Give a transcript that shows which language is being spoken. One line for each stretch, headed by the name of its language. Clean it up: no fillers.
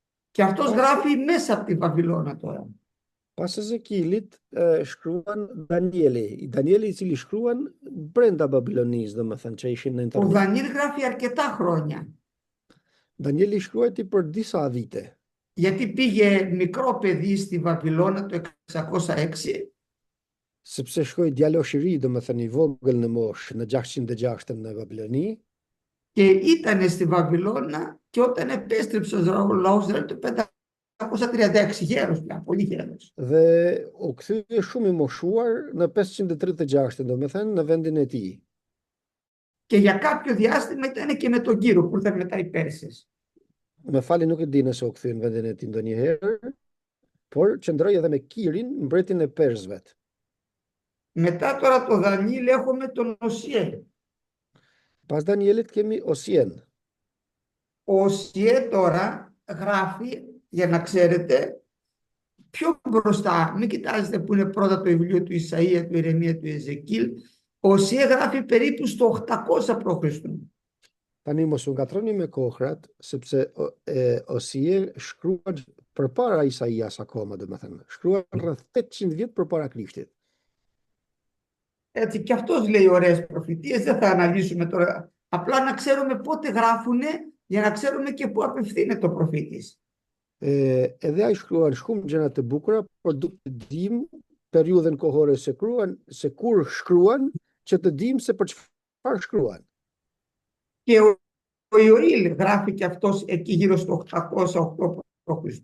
Greek: Και αυτός γράφει μέσα από τη Βαβυλώνα τώρα.
Albanian: Pas Ezekielit shkruan Danieli. Danieli I cili shkruan brenda Babilonisë, domethënë që ishin në
Greek: Ο
Albanian: internet.
Greek: Δανιήλ γράφει αρκετά χρόνια.
Albanian: Danieli shkruajti për disa vite.
Greek: Γιατί πήγε μικρό παιδί στη Βαβυλώνα το 606
Albanian: sepse shkoi djalosh i ri, domethënë i vogël në moshë, në 606 në Babiloni.
Greek: Και ήταν στη Βαβυλώνα και όταν επέστρεψε ο λαός του 536, γέρος πια, πολύ γέρος.
Albanian: Dhe u kthye shumë i moshuar në 536, domethënë në vendin e tij.
Greek: Και για κάποιο διάστημα ήταν και με τον Κύρο που ήρθαν μετά οι Πέρσες.
Albanian: Me fali nuk e di nëse u kthye në vendin e tij ndonjëherë, por qëndroi edhe me Kirin, mbretin e Persëve.
Greek: Μετά τώρα το Δανιήλ έχουμε τον Οσιέ. Pas Danielit kemi Osien. Ο Οσιέ τώρα γράφει, για να ξέρετε, πιο μπροστά. Μην κοιτάζετε που είναι πρώτα το βιβλίο του Ισαΐα, του Ιρεμία, του Εζεκίλ. Ο Οσιέ γράφει περίπου στο 800 π.Χ.
Albanian: Tani mos u ngatroni me kohrat, sepse Osie shkruan përpara Isaias akoma, domethënë. Shkruan rreth 800 vjet përpara Krishtit.
Greek: Έτσι, και αυτός λέει ωραίες προφητείες, δεν θα αναλύσουμε τώρα. Απλά να ξέρουμε πότε γράφουνε, για να ξέρουμε και πού απευθύνεται ο προφήτης.
Albanian: Edhe ai shkruan shumë gjëra të bukura, por duhet të dim periudhën kohore se kur shkruan, që të dim se për çfarë shkruan.
Greek: Και ο Ιωήλ γράφει και αυτός εκεί γύρω στο 808 π.Χ.